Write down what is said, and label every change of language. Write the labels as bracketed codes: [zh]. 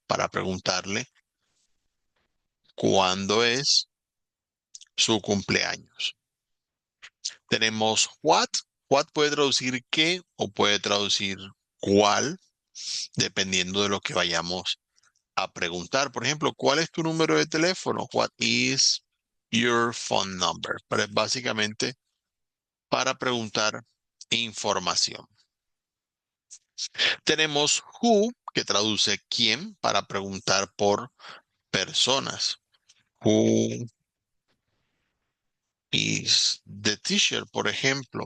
[es] Para preguntarle cuándo es su cumpleaños. Tenemos what. What puede traducir qué o puede traducir cuál, dependiendo de lo que vayamos a preguntar. Por ejemplo, ¿cuál es tu número de teléfono? [en] What is your phone number? [es] Pero es básicamente para preguntar información. Tenemos who, que traduce quién, para preguntar por personas. [en] Who is the teacher, [es] por ejemplo.